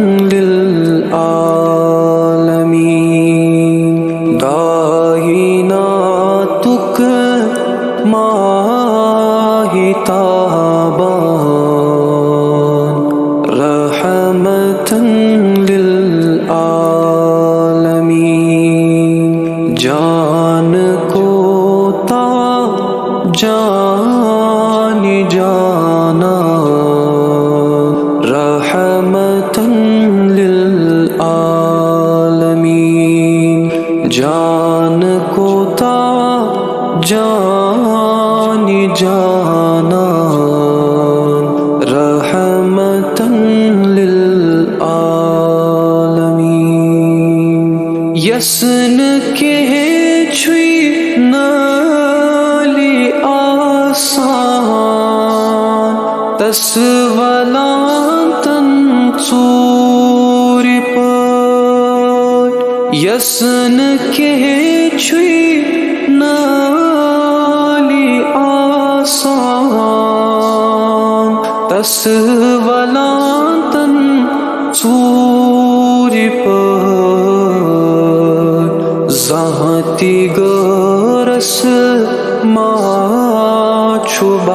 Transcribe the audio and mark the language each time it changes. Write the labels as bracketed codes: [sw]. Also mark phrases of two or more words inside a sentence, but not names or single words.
[ks] للعالمین کائنات ماہی تابان [ar] رحمتاً للعالمین [ks] جان کو جان جانا [ar] رحمتاً للعالمین [ks] جان کو جان جانا [ar] رحمتاً للعالمین [ks] یسن کے چھوئی نالی آسان تس ولانتن ژوٗرِ پٲٹھۍ یسن کے چھوئی نالی آسان تس ولانتن ژوٗرِ پٲٹھۍ زانٛہہ غٲرس ما چھُ